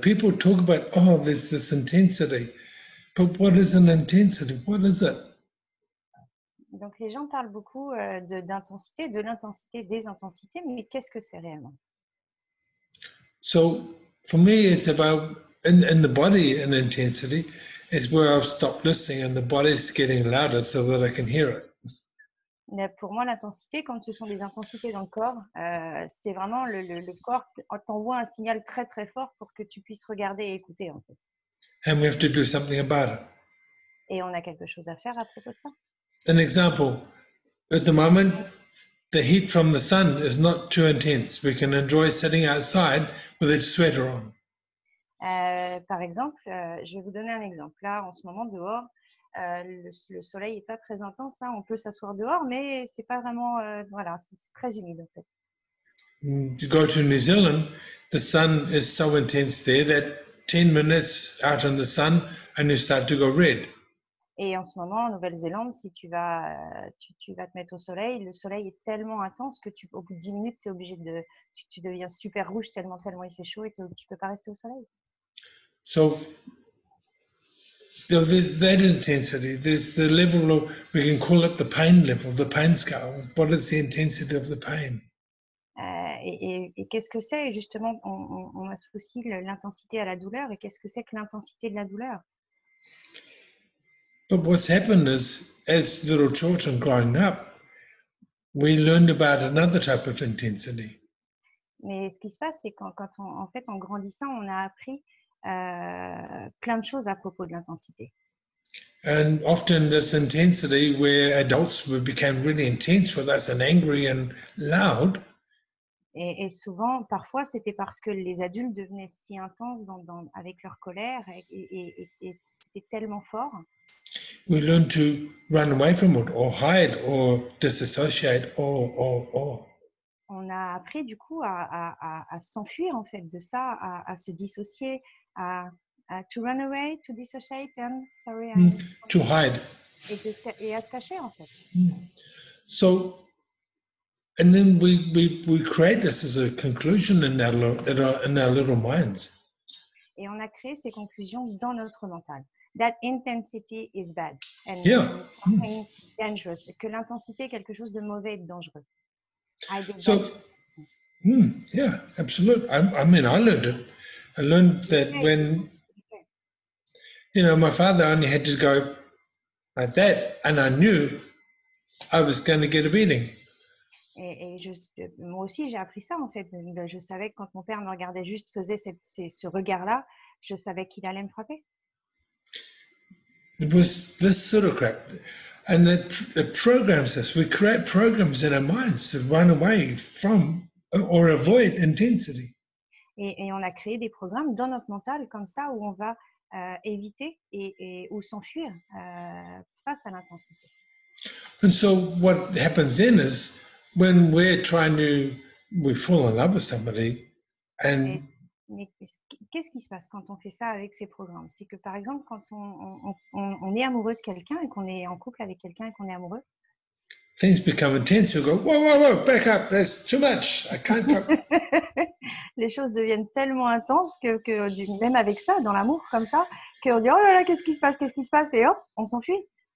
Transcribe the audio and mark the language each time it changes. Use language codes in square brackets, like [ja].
[en] People talk about, oh, there's this intensity. But what is an intensity? What is it? [fr] Donc, les gens parlent beaucoup d'intensité, de l'intensité, des intensités, mais qu'est-ce que c'est réellement? [en] So for me, it's about, in the body, an intensity is where I've stopped listening and the body's getting louder so that I can hear it. [fr] Pour moi, l'intensité, quand ce sont des intensités dans le corps, c'est vraiment le corps t'envoie un signal très très fort pour que tu puisses regarder et écouter en fait. [en] And we have to do something about it. [fr] Et on a quelque chose à faire à propos de ça. [en] An example, at the moment, the heat from the sun is not too intense. We can enjoy sitting outside with a sweater on. [fr] Par exemple, je vais vous donner un exemple. Là, en ce moment, dehors, le soleil n'est pas très intense. Hein. On peut s'asseoir dehors, mais c'est pas vraiment, voilà, c'est très humide en fait. [en] To go to New Zealand, the sun is so intense there that 10 minutes out in the sun and you start to go red. [fr] Et en ce moment, en Nouvelle-Zélande, si tu vas te mettre au soleil, le soleil est tellement intense que au bout de 10 minutes, tu es obligé tu deviens super rouge tellement il fait chaud et tu ne peux pas rester au soleil. [en] So there's that intensity. There's the level of, we can call it the pain level, the pain scale. What is the intensity of the pain? [fr] Et qu'est-ce que c'est? Justement, on associe l'intensité à la douleur. Et qu'est-ce que c'est que l'intensité de la douleur? [en] But what's happened is, as little children growing up, we learned about another type of intensity. [fr] Mais ce qui se passe, c'est en fait, en grandissant, on a appris plein de choses à propos de l'intensité. [en] And often this intensity where adults became really intense with us and angry and loud. [fr] Et souvent, parfois, c'était parce que les adultes devenaient si intenses avec leur colère et c'était tellement fort. [en] We learn to run away from it or hide or disassociate or. [fr] On a appris du coup à s'enfuir en fait de ça, à se dissocier, [en] to run away, to dissociate and to hide. [fr] Et à se cacher en fait. [en] So, and then we create this as a conclusion in our little minds. [fr] Et on a créé ces conclusions dans notre mental. [en] That intensity is bad and something dangerous. [fr] Que l'intensité est quelque chose de mauvais et de dangereux. [en] Yeah, absolutely. I mean, I learned it. I learned that when, my father only had to go like that, and I knew I was going to get a beating. [fr] Et moi aussi, j'ai appris ça en fait. Je savais que quand mon père me regardait juste, faisait ce regard-là, je savais qu'il allait me frapper. [en] It was this sort of crap. And it programs us. We create programs in our minds to run away from or avoid intensity. [fr] Et on a créé des programmes dans notre mental comme ça où on va éviter ou s'enfuir face à l'intensité. [en] And so what happens then is when we fall in love with somebody and [fr] mais qu'est-ce qui se passe quand on fait ça avec ces programmes? C'est que par exemple, quand on est amoureux de quelqu'un et qu'on est en couple avec quelqu'un et qu'on est amoureux, [en] things become intense. You go, whoa, back up, that's too much. I can't talk. [fr] Les choses deviennent tellement intenses que même avec ça, dans l'amour comme ça, qu'on dit oh là là, qu'est-ce qui se passe? Et hop, on s'enfuit.